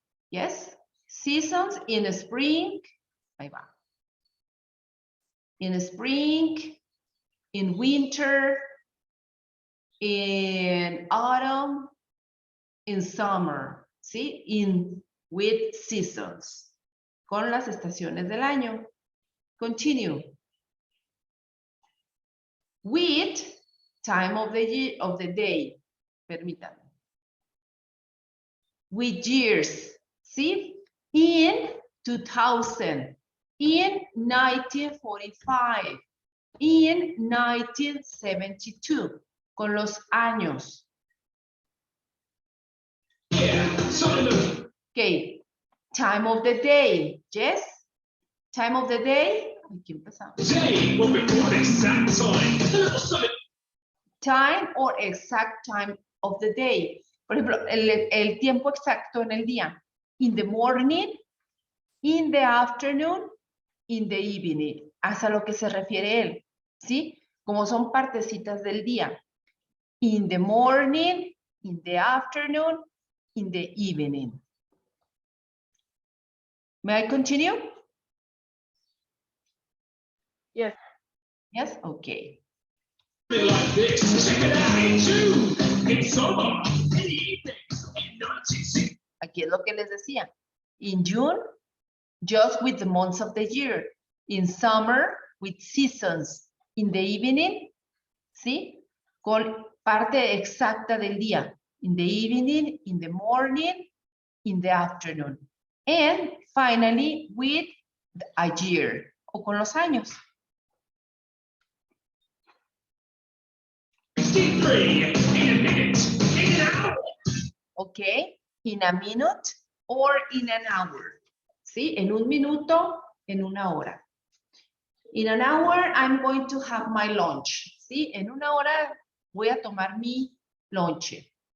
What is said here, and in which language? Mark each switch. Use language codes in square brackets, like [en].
[en] Yes? Seasons in spring. [es] Ahí va. [en] In spring, in winter, in autumn, in summer. ¿Sí? In with seasons. [es] Con las estaciones del año. [en] Continue. With time of the year, of the day. [es] Permítanme. [en] With years. ¿Sí? In 2000. In 1945. In 1972. [es] Con los años. [en] Okay. Time of the day. Yes? Time of the day. [es] Aquí empezamos. [en] Time or exact time of the day. [es] Por ejemplo, el tiempo exacto en el día. [en] In the morning, in the afternoon, in the evening. [es] Hasta lo que se refiere él. ¿Sí? Como son partecitas del día. [en] In the morning, in the afternoon, in the evening. May I continue? Yes. Yes, okay. Like this, check it out in June, in summer, in the evenings, in 1960. [es] Aquí es lo que les decía. [en] In June, just with the months of the year. In summer, with seasons. In the evening, ¿sí? [es] Con parte exacta del día. [en] In the evening, in the morning, in the afternoon. And finally, with a year, [es] o con los años. [en] 63 in a minute, in an hour. Okay, in a minute or in an hour. ¿Sí? [es] En un minuto, en una hora. [en] In an hour, I'm going to have my lunch. [es] ¿Sí? En una hora voy a tomar mi lonche.